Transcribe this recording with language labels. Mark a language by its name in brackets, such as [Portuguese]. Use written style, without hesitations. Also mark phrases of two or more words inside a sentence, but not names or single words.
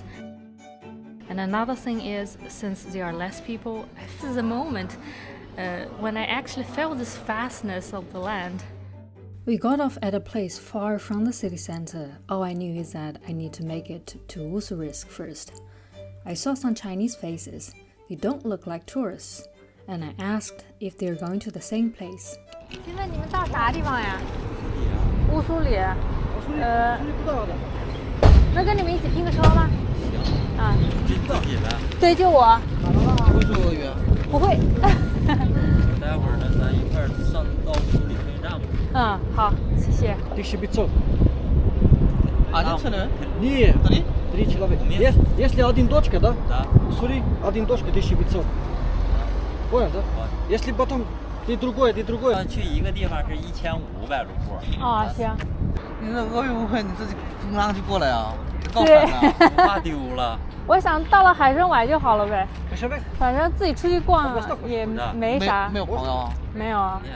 [English] And another thing is, since there are less people, this is a moment when I actually felt this vastness of the land. We got off at a place far from the city center. All I knew is that I need to make it to Ussurisk first. I saw some Chinese faces. They don't look like tourists. And I asked if they're going to the same place. [Chinese] 现在你们到啥地方呀？乌苏里。不到的。能跟你们一起拼个车吗？啊。自己来。对，就我。会说俄语啊？不会。待会儿呢，咱一块儿上到乌苏里车站吧。嗯，好，谢谢。 200. [Russian] цены? Нет, 3 человека. Если один точка, да? Да. Смотри, один точка 1500. Понял, да? Если потом ты другое. [Chinese] 去一个地方是1500卢布。啊，行。你这俄语不会，你自己从哪去过来啊？对，怕丢了。我想到了海参崴就好了呗。没事呗。反正自己出去逛也没啥。没有朋友啊？没有啊。